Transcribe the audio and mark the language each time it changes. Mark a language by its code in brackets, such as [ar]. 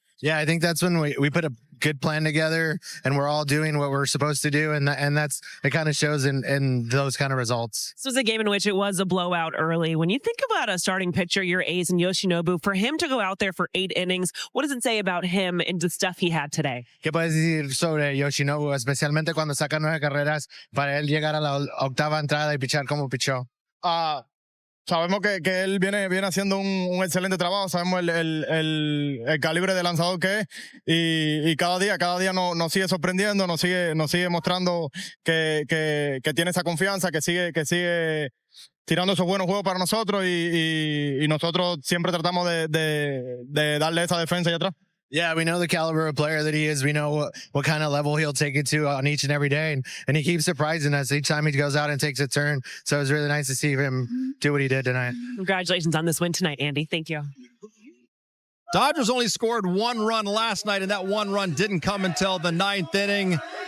[en] Yeah, I think that's when we put a good plan together, and we're all doing what we're supposed to do, and it kind of shows in those kind of results. This was a game in which it was a blowout early. When you think about a starting pitcher, your ace and Yoshinobu, for him to go out there for 8 innings, what does it say about him and the stuff he had today? [es] ¿Qué puedes decir sobre Yoshinobu, especialmente cuando saca 9 carreras para él llegar a la 8ª entrada y pichar como pichó? Sabemos que él viene haciendo un excelente trabajo. Sabemos el calibre de lanzador que es, y cada día nos sigue sorprendiendo, nos sigue mostrando que tiene esa confianza, que sigue tirando esos buenos juegos para nosotros, y nosotros siempre tratamos de darle esa defensa allá atrás. [en] Yeah, we know the caliber of player that he is. We know what kind of level he'll take it to on each and every day. And he keeps surprising us each time he goes out and takes a turn. So it was really nice to see him do what he did tonight. Congratulations on this win tonight, Andy. Thank you. Dodgers only scored 1 run last night, and that 1 run didn't come until the 9th inning.